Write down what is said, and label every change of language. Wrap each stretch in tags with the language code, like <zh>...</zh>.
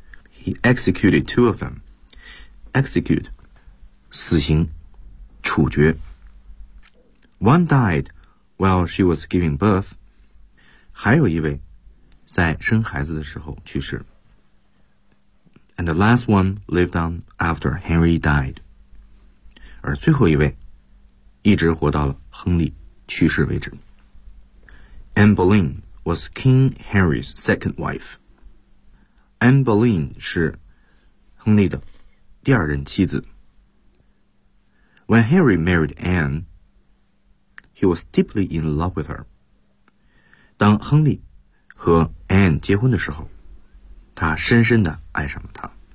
<en>He executed two of them. Execute,</en> <zh>死刑处决。</zh> <en>One died while she was giving birth.</en> <zh>还有一位在生孩子的时候去世。</zh> <en>And the last one lived on after Henry died.</en> <zh>而最后一位一直活到了亨利去世为止。</zh> <en>Anne Boleyn was King Henry's second wife.</en> <zh>Anne Boleyn 是亨利的第二任妻子。</zh> <en>When Henry married Anne, he was deeply in love with her.</en> <zh>当亨利和 Anne 结婚的时候，他深深地爱上了她。</zh>